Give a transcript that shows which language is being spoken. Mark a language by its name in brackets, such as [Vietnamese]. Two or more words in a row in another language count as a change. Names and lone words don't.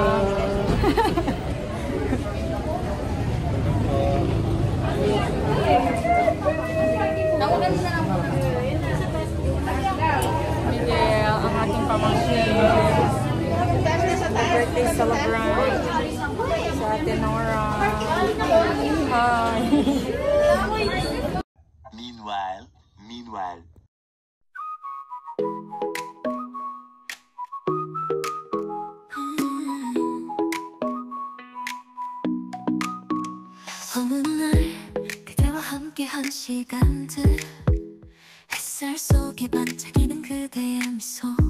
[Filipino] Miguel, ang ating pamangkin. [English] Birthday celebrant [Filipino] sa atin Nora. [English] Hi. Meanwhile. [Korean] 어느 날 그대와 함께한 시간들 햇살 속에 반짝이는 그대의 미소